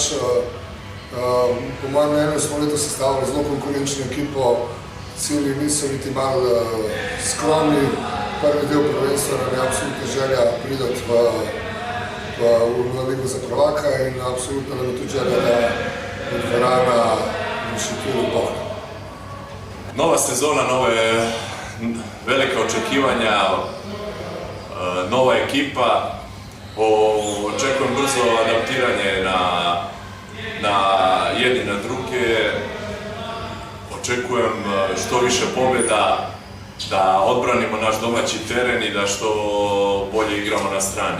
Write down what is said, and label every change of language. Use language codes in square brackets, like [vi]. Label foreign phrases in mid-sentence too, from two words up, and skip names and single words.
[sl] Po mojem mnenju smo letos sestavili zelo konkurenčno ekipo, cilji niso niti malo skromni. Prvi del prvenstva nam je absolutna želja priti v ligo za prvaka in absolutno nam je tudi želja, da bo dvorana v Šentjurju polna. [bs] Nova sezona, nove velike očekivanja, nova ekipa. Očekujem brzo adaptiranje na jedni na druge. Očekujem što više pobjeda, da odbranimo naš domaći teren i da što bolje igramo na strani.